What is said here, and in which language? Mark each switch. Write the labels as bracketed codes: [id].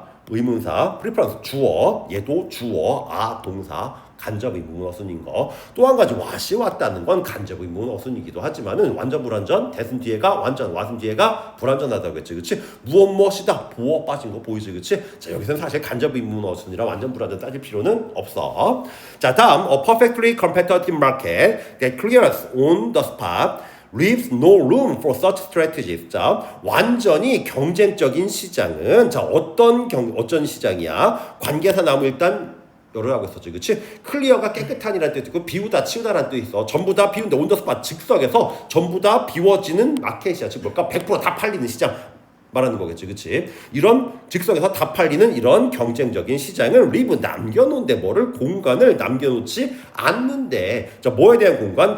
[ko] 의문사, preference 주어, 얘도 주어, 동사, 간접 의문 어순인 거. 또 한 가지 what이 왔다는 건 간접 의문 어순이기도 하지만은 완전 불완전, 대순 뒤에가 완전, 왔음 뒤에가 불완전하다고 했지, 그치? 무엇이다, 보어 빠진 거 보이지, 그치? 자, 여기서는 사실 간접 의문 어순이라 완전 불완전 따질 필요는 없어. 자, 다음 [en] a perfectly competitive market that clears on the spot leaves no room for such strategies. [ko] 자, 완전히 경쟁적인 시장은 자, 어떤 시장이야? 관계사 나무 일단 열어라고 했었지, 그치? 클리어가 깨끗한이라는 뜻 있고 비우다, 치우다라는 뜻 있어. 전부 다 비운데 온더스팟 즉석에서 전부 다 비워지는 마켓이야. 즉 뭘까? 100% 다 팔리는 시장 말하는 거겠지, 그치? 이런 즉석에서 다 팔리는 이런 경쟁적인 시장을 리브 남겨놓은데 뭐를 공간을 남겨놓지 않는데 자, 뭐에 대한 공간?